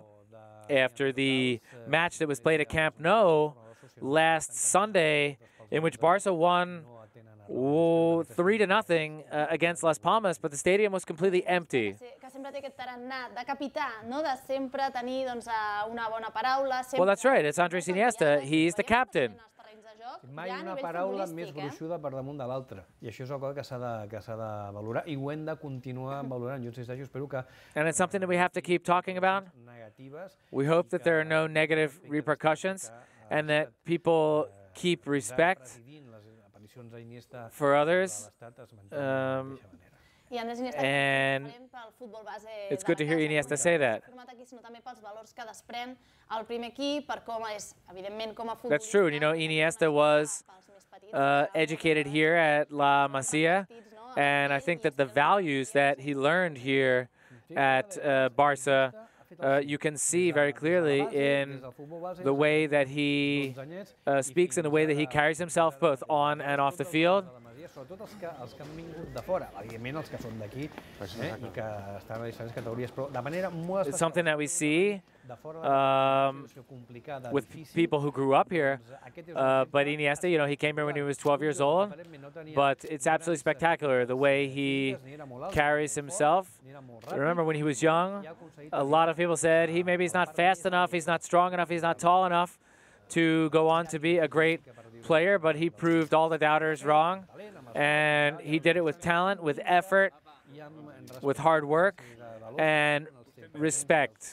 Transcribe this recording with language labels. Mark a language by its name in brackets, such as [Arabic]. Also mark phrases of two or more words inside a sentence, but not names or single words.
[English] After the match that was played at Camp Nou last Sunday, in which Barca won 3-0 against Las Palmas, but the stadium was completely empty. Well, that's right. It's Andrés Iniesta. He's the captain. [Catalan] Mai una paraula més gruixuda per damunt de l'altra. I això és una cosa que s'ha de valorar i ho hem de continuar valorant. Jo insisteixo, espero que... [English] And it's something that we have to keep talking about. We hope that there are no negative repercussions and that people keep respect for others. And it's good to hear Iniesta say that. That's true. And, you know, Iniesta was educated here at La Masia, and I think that the values that he learned here at Barca, you can see very clearly in the way that he speaks and the way that he carries himself both on and off the field. [Catalan] Sobretot els que han vingut de fora, evidentment els que són d'aquí i que estan a diferents categories, però de manera molt [English] It's something that we see with people who grew up here. But Iniesta, you know, he came here when he was 12 years old, but it's absolutely spectacular the way he carries himself. Remember when he was young, a lot of people said maybe he's not fast enough, he's not strong enough, he's not tall enough to go on to be a great player, but he proved all the doubters wrong, and he did it with talent, with effort, with hard work, and respect.